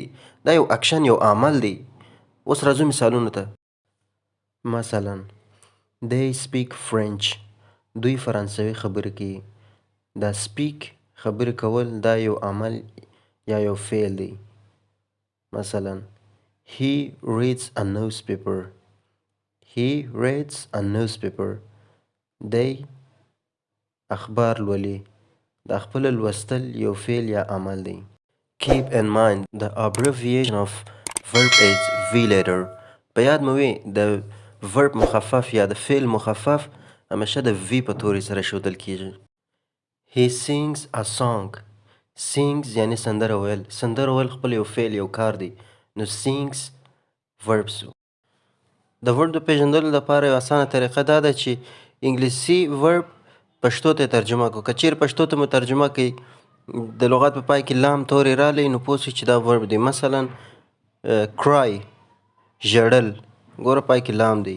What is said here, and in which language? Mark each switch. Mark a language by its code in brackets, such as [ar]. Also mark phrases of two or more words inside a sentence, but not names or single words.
[ps] دا یو اکشن، یو عمل دی. اوس راځو مثالونو ته. [en] مثلا They speak French. [ps] دوی فرانسوي خبرې کوي. دا speak خبرې کول دا یو عمل یا یو فعل دی. [en] مثلا He reads a newspaper. He reads a newspaper. [ps] دی اخبار لولي. دا خپل لوستل یو فعل یا عمل دی. [en] Keep in mind the abbreviation of verb is V letter. [ps] په یاد مو وي د verb مخفف یا د فعل مخفف همیشه د V په توري سره ښودل کیږي. [en] He sings a song. Sings [ps] یعنی سندره ویل. سندره ویل خپل یو فعل، یو کار دی. نو [en] sings verb [ps] سو. د ورب د پیژندلو لپاره یو اسانه طریقه دا ده چې انګلیسي ورب پښتو ته ترجمه کړو. که چیرې پښتو ته مو ترجمه کوي د لغت په پای کې لام تورې رالی، نو پوه سئ چې دا ورب دی. مثلا cry ژړل، ګوره پای کې لام دی.